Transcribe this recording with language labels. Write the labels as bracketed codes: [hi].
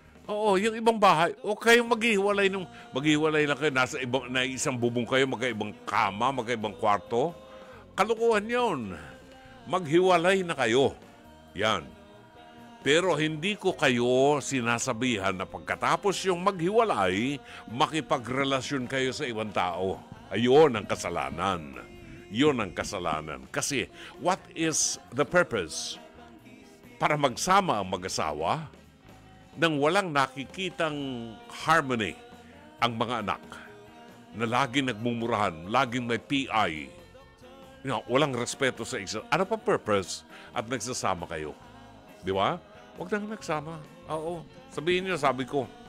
[tl] Oo, yung ibang bahay, o kayong maghiwalay lang kayo, na isang bubong kayo, magkaibang kama, magkaibang kwarto. Kalukuhan yun. Maghiwalay na kayo. Yan. Pero hindi ko kayo sinasabihan na pagkatapos yung maghiwalay, makipagrelasyon kayo sa ibang tao. Ayun ang kasalanan. Yun ang kasalanan. [en] Kasi what is the purpose? [tl] Para magsama ang mag-asawa nang walang nakikitang harmony ang mga anak na laging nagmumurahan, laging may PI. Walang respeto sa isa. Ano pa purpose? At nagsasama kayo. Di ba? Huwag nang nagsama. Oo. Sabihin niyo, sabi ko.